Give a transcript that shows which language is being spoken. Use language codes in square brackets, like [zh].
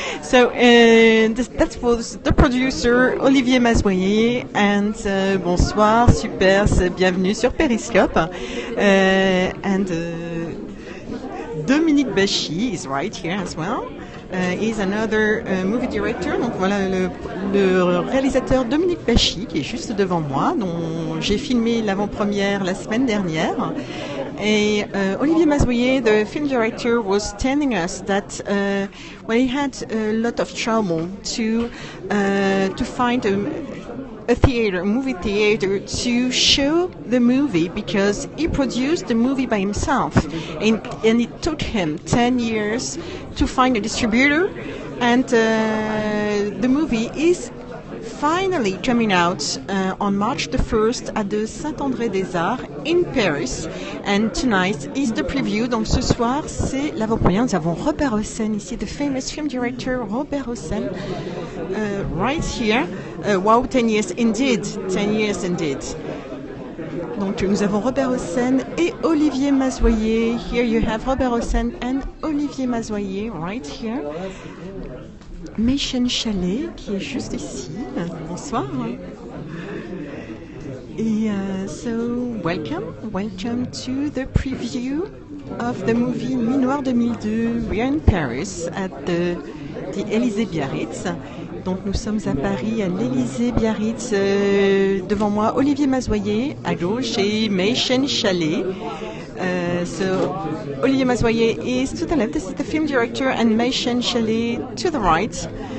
[en] So that was the producer Olivier Mazoyer, and [fr] bonsoir, super, bienvenue sur Periscope. [en] And Dominique Bachy is right here as well. Is another movie director. [fr] Donc voilà le réalisateur Dominique Bachy qui est juste devant moi, dont j'ai filmé l'avant-première la semaine dernière. [en] Et Olivier Mazoyer, the film director, was telling us that well, he had a lot of trouble to find a movie theater to show the movie, because he produced the movie by himself, and it took him 10 years to find a distributor, and the movie is finally coming out on March the 1st at the Saint-André-des-Arts in Paris, and tonight is the preview. [fr] Donc ce soir c'est l'avant-première. Nous avons Robert Hossein ici, [en] the famous film director Robert Hossein, right here. Wow, 10 years indeed, 10 years indeed. [fr] Donc nous avons Robert Hossein et Olivier Mazoyer. [en] Here you have Robert Hossein and Olivier Mazoyer right here. Méchène Chalet [fr] qui est juste ici. Bonsoir. bonsoir. [en] Et so welcome to the preview of the movie Nuit Noire 2002. We are in Paris at the Élysée Biarritz. [fr] Donc nous sommes à Paris à l'Élysée Biarritz. Devant moi Olivier Mazoyer à gauche et Mei-Chen Chalet. [en] So Olivier Mazoyer is to the left. This is the film director, and Mei-Chen Chalet to the right.